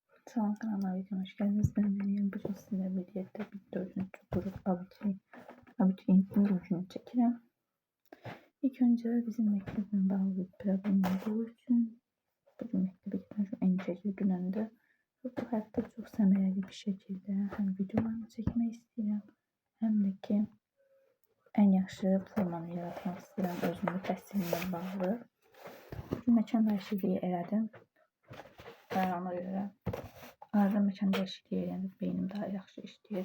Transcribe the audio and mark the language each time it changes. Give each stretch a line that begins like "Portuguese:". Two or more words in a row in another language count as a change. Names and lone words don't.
Turkish: Salam kanalıma videoma hoş geldiniz. Ben Meryem. Bugün sizinle birlikte bir 4. grup abituriyentin görüşünü çəkirəm.
Azerbaijani: İlk önce bizim məktəblə bağlı bir problem olduğu için bugün məktəbə gitməm üçün en çəkili günəndə və bu həftə çox səmərəli bir şəkildə həm videolarını çəkmək istəyirəm, həm də ki en yaxşı formanı yaratmaq istəyirəm özümü təhsilimlə bağlı. Bugün məkan dəyişikliyi elədim və ona görə arada məkan dəyişikliyi eləyəndə beynim daha yaxşı işləyir.